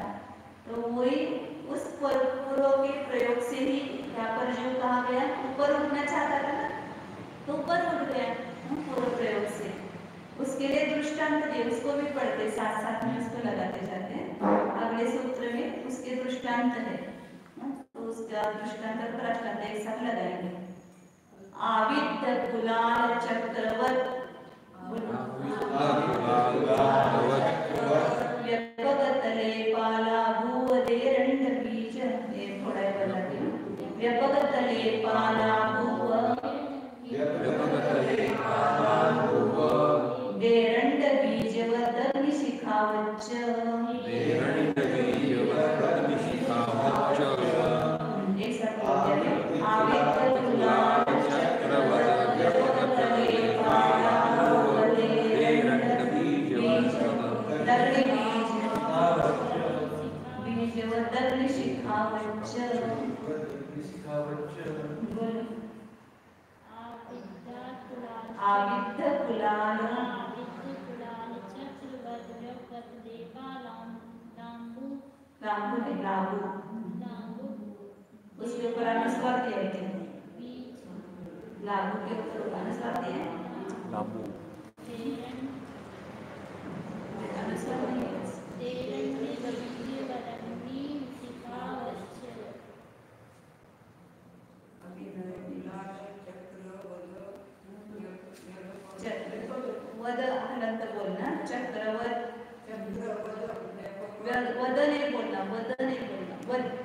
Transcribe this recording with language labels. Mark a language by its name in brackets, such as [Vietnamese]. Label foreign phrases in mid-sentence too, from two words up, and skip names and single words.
[Hindi] तो वही उस पूर्व के प्रयोग से ही यहाँ पर जीव कहा गया, ऊपर उठना चाहता था ना, तो ऊपर उठ गया पूर्व प्रयोग से। उसके लिए दृष्टांत दिए, उसको भी पढ़ते साथ साथ में उसको लगाते जाते हैं। अगले सूत्र में उसके दृष्टांत है, तो उसका दृष्टांत प्रश्नांत एक साथ लगाएंगे। [Sanskrit] आविद्ध कुलाल चक्रवत व्यपगतले पाला भूवदेरंड बीज, [Hindi] ये थोड़ा बताती हूँ। [Sanskrit] व्यपगतले पाला भूव देरंड बीजवत निशिखावच्च, [Hindi] एक साथ बोलते हैं। [Sanskrit] आविद्ध कुलाल चक्रवत व्यपगतले पाला भूवदेरंड बीज बीजवदग्नि शिखावच्च। आविद्ध कुलाल लाभू, [Hindi] उसके ऊपर अनुस्वार दिया है, लाभू के ऊपर अनुस्वार दिया है, लाभू अनुस्वार नहीं है। वद हलंत बोलना, चक्रवत, वद नहीं बोलना, वद नहीं बोलना, वद